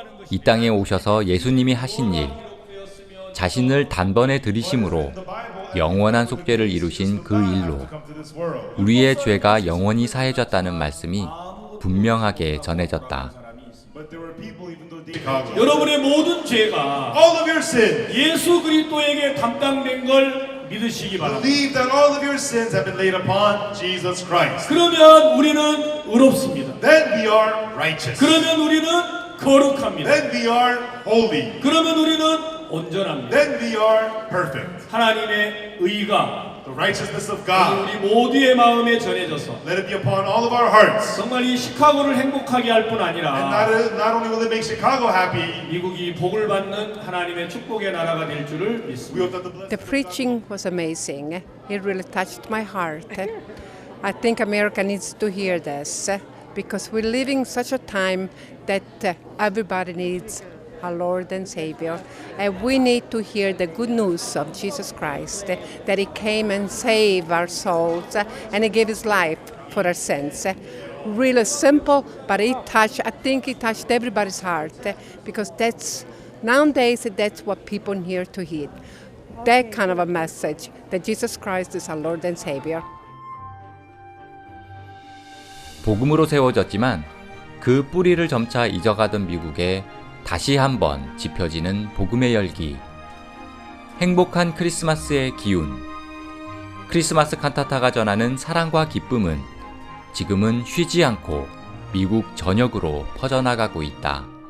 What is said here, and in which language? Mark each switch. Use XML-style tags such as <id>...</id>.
<ko>이 땅에 오셔서 예수님이 하신 일, 자신을 단번에 들이심으로 영원한 속죄를 이루신 그 일로 우리의 죄가 영원히 사해졌다는 말씀이 분명하게 전해졌다. 여러분의 모든 죄가 예수 그리스도에게 담당된 걸 믿으시기 바랍니다.</ko> <en>Believe that all of your sins have been laid upon Jesus Christ.</en> <ko>그러면 우리는 의롭습니다.</ko> <en>Then we are righteous.</en> <ko>그러면 우리는 거룩합니다.</ko> <en>Then we are holy.</en> <ko>그러면 우리는 온전합니다.</ko> <en>Then we are perfect.</en> <ko>하나님의 의가</ko> <en>the righteousness of God.</en> <ko>우리 모두의 마음에 전해져서</ko> <en>Let it be upon all of our hearts.</en> <ko>정말 이 시카고를 행복하게 할 뿐 아니라</ko> <en>And not only will it make Chicago happy,</en> <ko>미국이 복을 받는 하나님의 축복의 나라가 될 줄을 믿습니다.</ko> <en>The preaching was amazing. It really touched my heart. I think America needs to hear this because we're living such a time that everybody needs our Lord and Savior, and we need to hear the good news of Jesus Christ, that He came and saved our souls, and He gave His life for our sins. Really simple, but I think it touched everybody's heart, because nowadays that's what people need to hear. That kind of a message, that Jesus Christ is our Lord and Savior.</en> <ko>복음으로 세워졌지만 그 뿌리를 점차 잊어가던 미국에 다시 한번 지펴지는 복음의 열기. 행복한 크리스마스의 기운. 크리스마스 칸타타가 전하는 사랑과 기쁨은 지금은 쉬지 않고 미국 전역으로 퍼져나가고 있다.</ko>